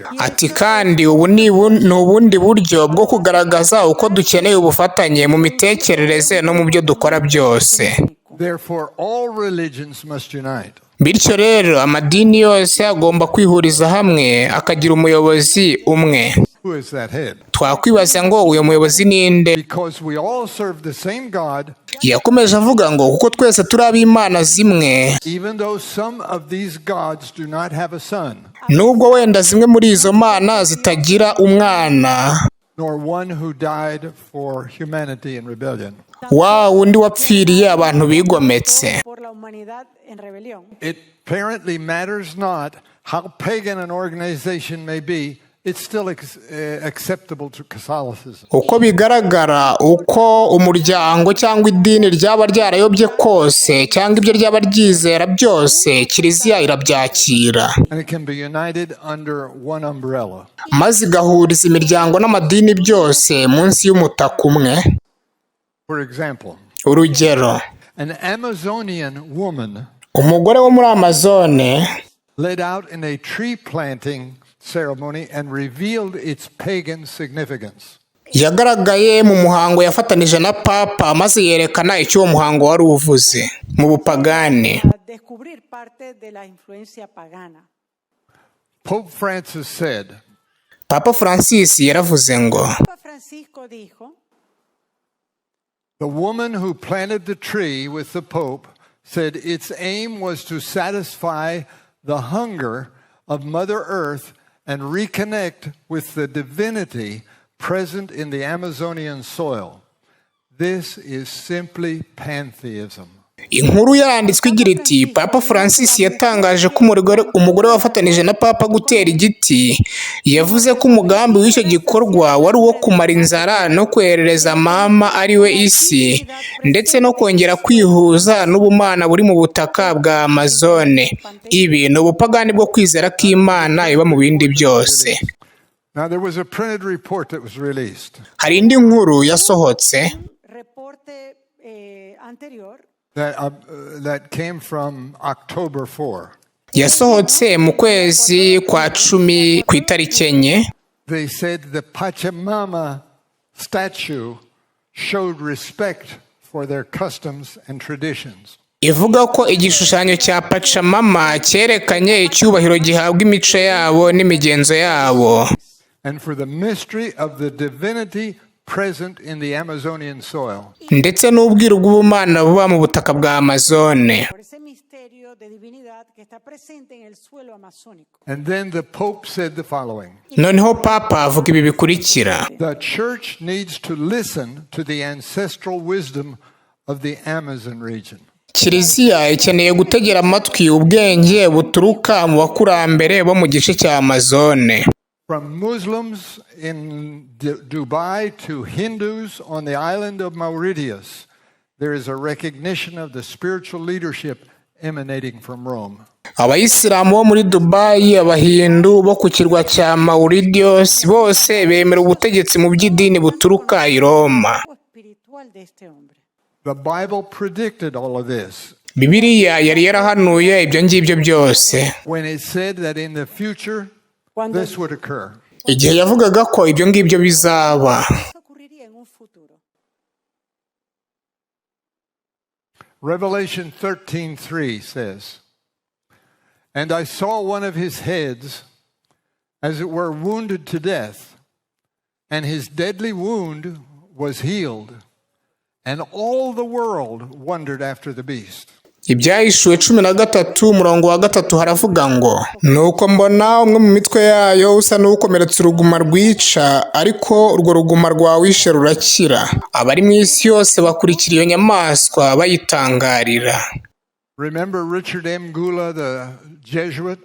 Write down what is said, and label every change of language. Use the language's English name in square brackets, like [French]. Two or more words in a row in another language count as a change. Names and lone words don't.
[Kinyarwanda] Ati kandi ubu ni ubundi buryo bwo kugaragaza uko dukeneye ubufatanye mu mitekerereze no mu byo dukora byose. [English] Therefore, all religions must unite. [Kinyarwanda] Bityo rero amadini yose agomba kwihuriza hamwe akagira umuyobozi umwe. [English] Who is that head? [Kinyarwanda] Twakwibaza ngo uyo muyobozi ninde? [English] Because we all serve the same God. [Kinyarwanda] Yakomeje avuga ngo kuko twese turi ab'Imana zimwe. [English] Even though some of these gods do not have a son. [Kinyarwanda] Nubwo wenda zimwe muri izo mana zitagira umwana. [English] Nor one who died for humanity in rebellion. [Kinyarwanda] Wa undi wapfiriye abantu bigometse. [English] It apparently matters not how pagan an organization may be, it's still acceptable to Catholicism. [Kinyarwanda] Uko bigaragara uko umuryango cyangwa idini ryaba ryarayobye kose cyangwa ibyo ryaba ryizera byose Kiliziya irabyakira. [English] And it can be united under one umbrella. [Kinyarwanda] Maze igahuriza imiryango n'amadini byose munsi y'umutaka umwe. [English] For example, [Kinyarwanda] urugero, [English] an Amazonian woman [Kinyarwanda] umugore wo muri Amazone [English] led out in a tree planting ceremony and revealed its pagan significance. [Kinyarwanda] yagaragaye mu muhango yafatanije na Papa maze yerekana icyo uwo muhango wari uvuze mu bupagani. [English] Pope Francis said, [Kinyarwanda] Papa Francis yaravuze ngo [English] the woman who planted the tree with the Pope said its aim was to satisfy the hunger of Mother Earth and reconnect with the divinity present in the Amazonian soil. This is simply pantheism. [Kinyarwanda] Inkuru yanditswe igira iti Papa Francis yatangaje ko umugore wafatanije na Papa gutera igiti yavuze ko umugambi w'icyo gikorwa wari uwo kumara inzara no kwerereza mama ariwe isi ndetse no kongera kwihuza n'ubumana buri mu butaka bwa Amazone. Ibi ni ubupagani bwo kwizera ko Imana iba mu bindi byose. [English] Now, there was a printed report that was released [Kinyarwanda] hari indi nkuru yasohotse [Spanish] Reporte anterior [English] that came from October 4. [Kinyarwanda] yasohotse mu kwezi kwa cumi ku itariki enye. [English] They said the Pachamama statue showed respect for their customs and traditions. [Kinyarwanda] ivuga ko igishushanyo cya pachamama cyerekanye icyubahiro gihabwa imico yabo n'imigenzo yabo, [English] And for the mystery of the divinity present in the Amazonian soil. [Kinyarwanda] ndetse n'ubwiru bw'ubumana buba mu butaka bwa Amazone. [Spanish] por ese misterio de divinidad que está presente en el suelo amazónico. [English] And then the Pope said the following: [Kinyarwanda] Noneho papa avuga ibi bikurikira: [English] the church needs to listen to the ancestral wisdom of the Amazon region. [Kinyarwanda] Kiliziya ikeneye gutegera amatwi ubwenge buturuka mu bakurambere bo mu gice cya Amazone. [English] From Muslims in Dubai to Hindus on the island of Mauritius, there is a recognition of the spiritual leadership emanating from Rome. [Kinyarwanda] Abayisilamu bo muri Dubai, abahindu bo ku kirwa cya Mauritius bose bemera ubutegetsi mu by'idini buturuka i Roma. [Spanish] Espiritual de este hombre. [English] The Bible predicted all of this [Kinyarwanda] Bibiliya yari yarahanuye ibyo ngibyo byose [English] when it said that in the future [Spanish] Cuando [English] this would occur. [Kinyarwanda] igihe yavugaga ko ibyo ngibyo bizaba. [Spanish] eso ocurriría en un futuro. [English] Revelation 13:3 says, "And I saw one of his heads as it were wounded to death, and his deadly wound was healed, and all the world wondered after the beast." [Kinyarwanda] Ibyahishuwe 13 umurongo wa 3 haravuga ngo, nuko mbona umwe mu mitwe yayo usa n'ukomeretse uruguma rwica, ariko urwo ruguma rwawishe rurakira. Abari mu isi yose bakurikira iyo nyamaswa bayitangarira. [English] Remember Richard M. Gula, the Jesuit?